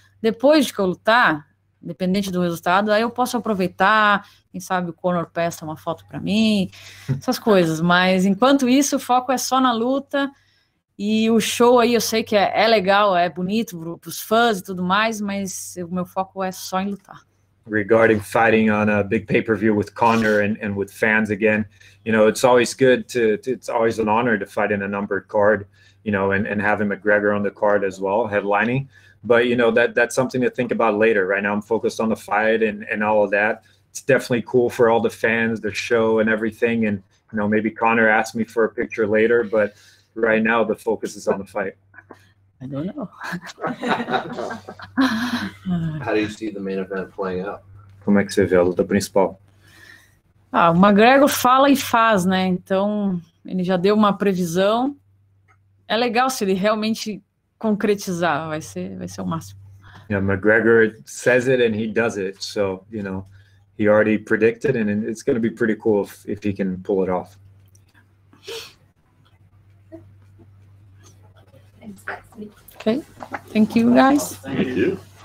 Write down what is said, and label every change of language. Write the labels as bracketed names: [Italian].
[Portuguese] Depois de que eu lutar, independente do resultado, aí eu posso aproveitar, quem sabe o Conor peça uma foto para mim, essas coisas. Mas, enquanto isso, o foco é só na luta. E o show aí, eu sei que é legal, é bonito para os fãs e tudo mais, mas o meu foco é só em lutar. [English] Regarding fighting on a big pay-per-view with Connor and with fans again, you know, it's always good it's always an honor to fight in a numbered card, you know, and having McGregor on the card as well, headlining. But, you know, that's something to think about later. Right now I'm focused on the fight and all of that. It's definitely cool for all the fans, the show and everything. And, you know, maybe Connor asked me for a picture later, but right now the focus is on the fight. I don't know. How do you see the main event playing out? [Portuguese] Como é que você vê a luta principal? O McGregor fala e faz, né? Então, ele já deu uma previsão. É legal se ele realmente concretizar, vai ser o máximo. [English] Yeah, McGregor says it and he does it. So, you know, he already predicted and it's going to be pretty cool if he can pull it off. Okay, thank you guys. Thank you.